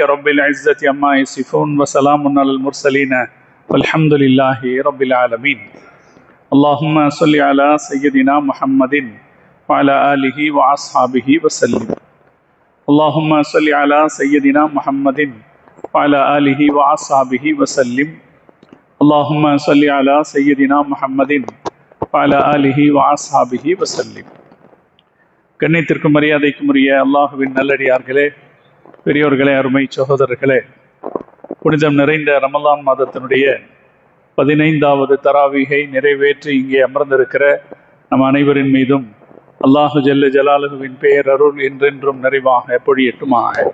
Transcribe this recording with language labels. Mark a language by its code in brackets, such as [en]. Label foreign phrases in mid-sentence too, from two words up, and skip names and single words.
[ar] رب العزة عما يصفون وسلام على المرسلين والحمد لله رب العالمين اللهم صل على سيدنا محمد وعلى آله وأصحابه وسلم اللهم صل على سيدنا محمد وعلى آله وأصحابه وسلم اللهم صل على سيدنا محمد وعلى آله وأصحابه وسلم. [ta] கண்ணியத்திற்கும் மரியாதைக்கும் உரிய அல்லாஹுவின் நல்லடியார்களே, பெரியோர்களே, அருமை சகோதரர்களே, புனிதம் நிறைந்த ரமலான் மாதத்தினுடைய 15வது தராவீகை நிறைவேற்றி இங்கே அமர்ந்திருக்கிற நம் அனைவரின் மீதும் அல்லாஹு [ar] جل جلاله [ta] பெயர் அருள் என்றென்றும் நிறைவாக பொழியட்டுமாக.